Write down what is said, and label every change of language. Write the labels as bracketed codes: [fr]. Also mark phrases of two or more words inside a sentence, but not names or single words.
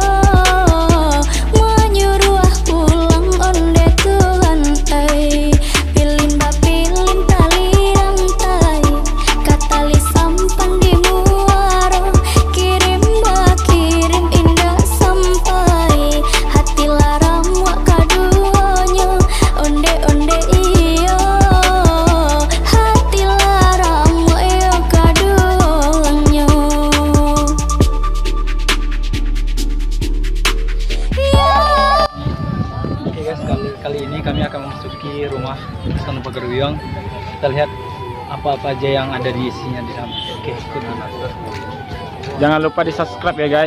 [min] menyuruh pulang onde Tuhan pilin bapilin tali rantai, katali sampan di muaro, kirim kirim indah sampai hati larang wak kaduanya, onde-onde iyo, hati larang wak yo kaduanya. [id] Oke guys, kali ini kami akan memasuki rumah Hutan Pegaruyong. Kita lihat apa-apa aja yang ada di isinya di sana. Oke, ikut. Jangan lupa di subscribe ya guys.